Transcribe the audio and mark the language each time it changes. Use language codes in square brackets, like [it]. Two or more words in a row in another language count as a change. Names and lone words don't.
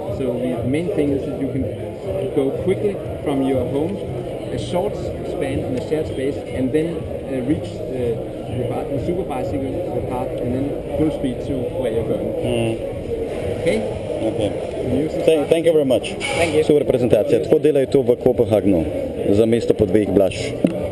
[en] So the main thing is that you can go quickly from your home a short span in a shared space and then reach the super bicycle, the path, and then full speed to where you're going. Okay? Okay. Thank you very much. Thank you. [sl] Super prezentacija. Tako delajo to v Kobenhavnu za mesto po dveh Blaž.